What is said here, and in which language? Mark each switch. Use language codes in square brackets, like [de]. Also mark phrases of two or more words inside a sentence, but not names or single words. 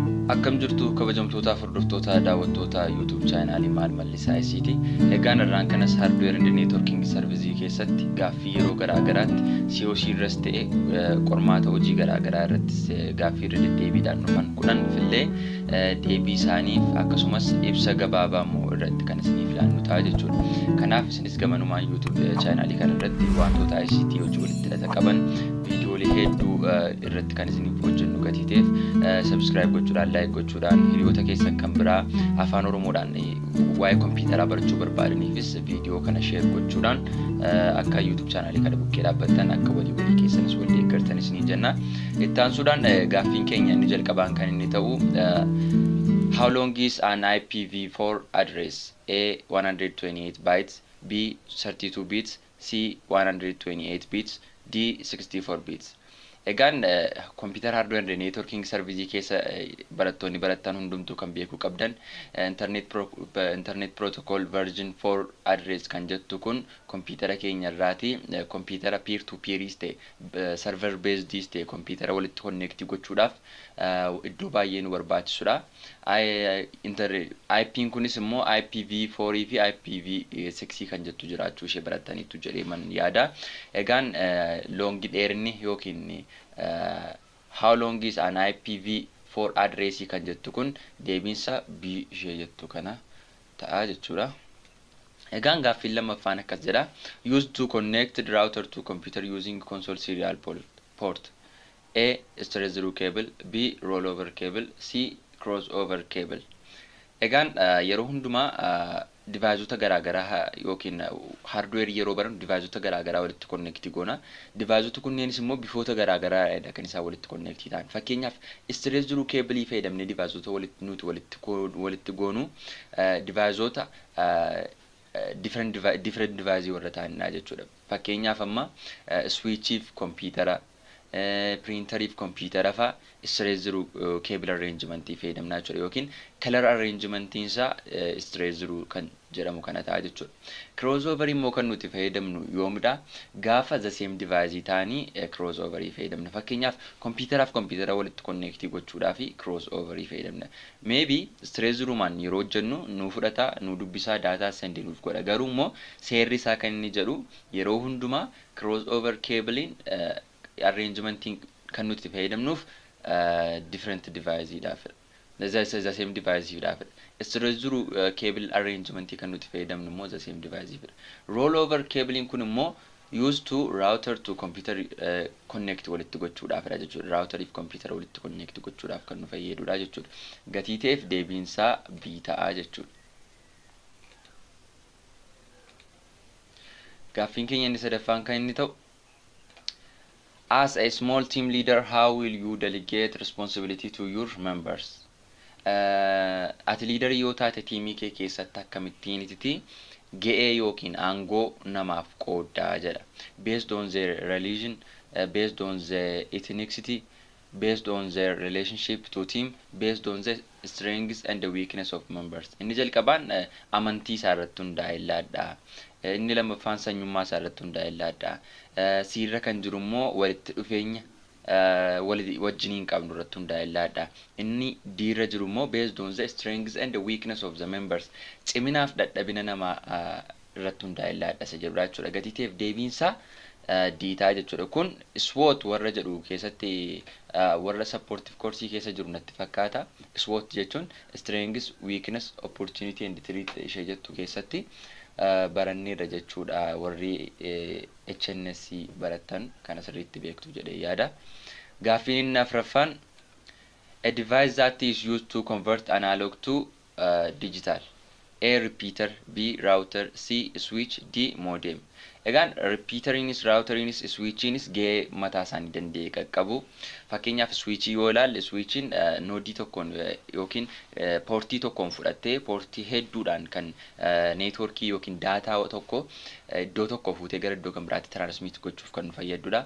[om] Akkam jirtu kabajamtoota hordoftoota daawwattoota YouTube channel Maal Mallisaa ICT. Egaan irraan kanas [en] hardware and networking service [om] keessatti gaaffii yeroo garaagaraatti COC irras ta'e qormaata hojii garaagaraa irratti gaaffii irra deddeebiidhaan dhufan kudhan fillee deebii isaaniif akkasumas ibsa gabaabaa irratti kan isiniif laannu ta'a jechuudha. Kanaaf isinis gamanumaan YouTube channel kana irratti wantoota ICT hojii walitti hidhata qaban viidiyoolee hedduu irratti kan isiniif hojjennu gatiiteef subscribe gochuudhaan like gochuudhaan hiriyoota keessan kan biraa afaan oromoodhaan waa'ee kompiitaraa barachuu barbaadaniifis viidiyoo kana share gochuudhaan akka YouTube channel kana bukkee dhaabbattan akka walii keessanis wal deeggartan isiniin jenna. Ittaansuudhaan gaaffiin keenya inni jalqabaan kan inni ta'u [en] how long is an IPv4 address? A 128 bytes, B 32 bits, C 128 bits, D 64 bits. [om] Egaan [en] computer hardware and networking service [om] keessa barattoonni barattan hundumtuu kan beekuu qabdan [en] internet protocol version 4 address [om] kan jettu kun computer keenya irraati [en] computer peer to peer [om] ta'e [en] server based [om] ta'e computer walitti connect gochuudhaaf iddoo baay'ee nu barbaachisudha. IP kunis immoo IPv4 fi IPv6 kan jettu jiraachuu ishee barattaniitu jedhee man yaada. Egaan long dheerinni yookiin [en] how long is an IPv4 address [om] kan jettu kun deebiinsa B ishee jettu kana ta'a jechuudha. Egaan gaaffiin lammaffaan akkas jedha. [en] Used to connect the router to computer using console serial port. A straight through cable, B rollover cable, C crossover cable. [om] Egaan yeroo hundumaa deviceota garaagaraa yookiin hardware yeroo baran deviceota garaagaraa walitti connect goona. Deviceota kunneenis immoo bifoota garaagaraadha kan isaan walitti connect ta'an. Fakkeenyaaf [en] straight through cable [om] fayyadamnee deviceota walitti goonu deviceota [en] different device [om] warra ta'anidha jechuudha. Fakkeenyaaf amma switchiif computer printer if computer fa [en] straight through cable arrangement [om] fayyadamna jechuudha yookiin [en] color arrangement [om] isa [en] straight through [om] kan jedhamu kana ta'a jechuudha. Crossover immoo kan nuti fayyadamnu yoomidha gaafa [en] the same device [om] ta'anii crossover fayyadamna. Fakkeenyaaf computer walitti connect gochuudhaaf crossover fayyadamna. [en] Maybe straight through [om] man yeroo jennu nu fudhata nu dubbisaa [en] data send [om] nuuf godha garuu immoo seerri isaa kan inni jedhu yeroo hundumaa [en] crossover cabling arrangementing [om] kan nuti fayyadamnuuf [en] different device [om] dhaaf [en] the same device [om] dhaaf [en] straight through cable arrangement [om] kan nuti fayyadamnu immoo [en] the same device rollover cabling [om] kun immoo [en] used to router to computer connect [om] walitti gochuudhaaf jechuudha. Router if computer walitti connect gochuudhaaf kan nu fayyadudha jechuudha. Gatiiteef deebiinsaa B ta'a jechuudha. Gaaffiin keenya inni sadaffaan kan inni ta'u [en] as a small team leader, how will you delegate responsibility to your members? [om] Ati leader yoo taate tiimii kee keessatti akkamittiin itti ga'ee yookiin aangoo namaaf qooddaa jedha. [en] Based on their religion, based on their ethnicity, based on their relationship to team, based on the strengths and the weakness of members. [om] Inni jalqabaan amantii isaa irratti hundaa'e laadha. Inni lammaffaan sanyummaa isaa irratti hundaa'e laadha. Siirra kan jiru immoo walitti dhufeenya wajjiniin qabnu irratti hundaa'e laadha. Inni diirra jiru immoo [en] based on the strengths and the weakness of the members. [om] Ciminaaf dadhabina namaa irratti hundaa'e laadha isa jedhu jechuudha. Gatiiteef deebiinsaa diitaa jechuudha. Kun SWOT warra jedhu keessatti warra [en] supportive course [om] keessa jiru natti fakkaata. SWOT jechuun [en] strengths, weakness, opportunity and threat [om] ishee jettu keessatti baranneerra jechuudha warri HNSC baratan kana sirriitti beektu jedhee yaada. Gaaffiin inni afraffaan [en] a device that is used to convert analog to digital. A repeater, B router, C switch, D modem. [om] Egaan repeaterinis routerinis switchinis ga'ee mataa isaanii danda'e qaqqabu. Fakkeenyaaf switchii yoo ilaalle switchiin noodii tokkoon yookiin poortii tokkoon fudhattee poortii hedduudhaan kan neetworkii yookiin daataa tokko iddoo tokko fuutee gara iddoo kan biraatti transmit gochuuf kan nu fayyadudha.